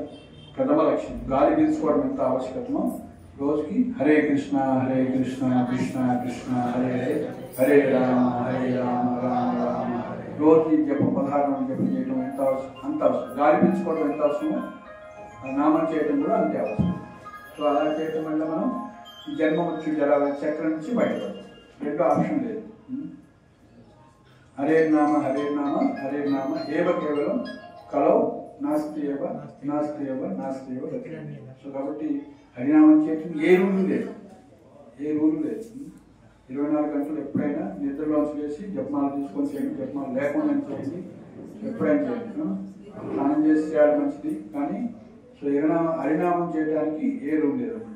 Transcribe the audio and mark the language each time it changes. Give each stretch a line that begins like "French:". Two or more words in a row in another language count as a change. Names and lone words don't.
Telugu: ప్రథమ లక్ష్యం గాలి పీల్చుకోవడం ఎంత ఆవశ్యకమో రోజుకి
Sanskrit: హరే కృష్ణ కృష్ణ కృష్ణ హరే హరే హరే రామ రామ రామ
Telugu: రోజు జపం 16 జపం చేయడం ఎంత అవసరం, అంత అవసరం. గాలి పీల్చుకోవడం ఎంత అవసరమో నామం చేయడం కూడా అంతే అవసరం. సో అలా చేయడం వల్ల మనం జన్మ మృత్యు జర చక్రం నుంచి బయటపడతాం. రెండో ఆప్షన్ లేదు.
Sanskrit: హరే నామ హరే నామ హరే నామ ఏవ కేవలం కలౌ నాస్తి ఏవ నాస్తి ఏవ నాస్తి ఏవ గతి.
Telugu: సో కాబట్టి హరినామం చేయటం ఏ రూలు లేదు, ఏ రూలు లేదు. 24 గంటలు ఎప్పుడైనా నిద్రలోంచి వేసి జపమాలు తీసుకొని చేయండి, జపమాలు లేకుండా చేయండి, ఎప్పుడైనా చేయండి. స్నానం చేసి చేయాలి మంచిది, కానీ సో హరినామం చేయడానికి ఏ రూల్ లేదు అనమాట.